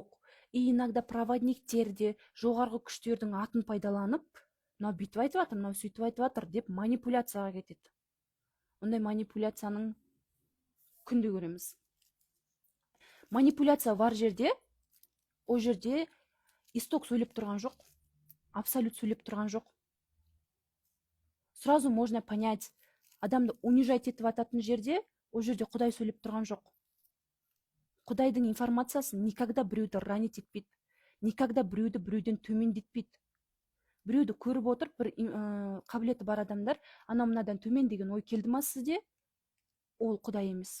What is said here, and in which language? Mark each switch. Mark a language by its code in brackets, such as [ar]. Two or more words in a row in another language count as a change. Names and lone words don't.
[ru] И иногда [kk] проводниктерде жоғарғы күштердің атын пайдаланып, мынау бүйтіп айтып жатыр, мынау сөйтіп айтып жатыр деп манипуляцияға кетеді. Ондай манипуляцияның күнде көреміз. Манипуляция бар жерде, о жерде исток сөйлеп тұрған жоқ, абсолют сөйлеп тұрған жоқ. [ru] Сразу можно понять, [kk] адамды унижать етіп ататын жерде, о жерде Құдай сөйлеп тұрған жоқ. Құдайдың информациясы никогда біреуді ранить етпейді, никогда біреуден төмендетпейді. Біреуді көріп отыр, бір қабілеті бар адамдар, анау мынадан төмен деген ой келді ма сізде, ол Құдай емес.